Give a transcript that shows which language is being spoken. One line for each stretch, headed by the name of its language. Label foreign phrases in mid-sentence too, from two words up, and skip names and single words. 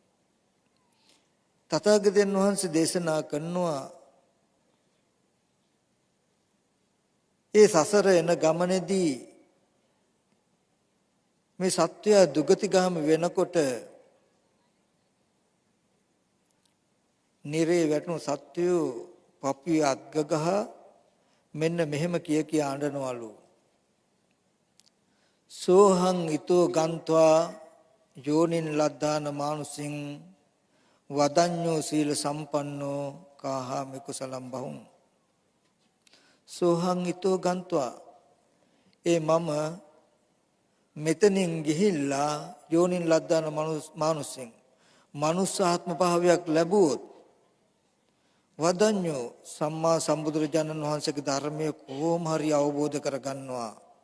Sinhala: තථාගතයන් වහන්සේ දේශනා කරනවා ඒ සසර එන ගමනේදී මේ සත්වය දුගතිගාමි වෙනකොට නිරේ වැටුණු සත්වයෝ පපුවේ අත්ගගහ මෙන්න මෙහෙම කිය අඬනවලු.
Pali: සෝහං ඊතෝ ගන්්වා යෝනින් ලද්දාන මානුසින් වදඤ්ඤෝ සීල සම්පන්නෝ කාහාමි කුසලම් බහුං. සෝහං ඊතෝ ගන්්වා
Sinhala: ඒ මම මෙතනින් ගිහිල්ලා
Pali: යෝනින් ලද්දාන මානුසින්
Sinhala: මනුස්ස ආත්ම භාවයක් ලැබුවොත් වදඤ්ඤෝ සම්මා සම්බුදුරජාණන් වහන්සේගේ ධර්මයේ කොහොම හරි අවබෝධ කරගන්නවා.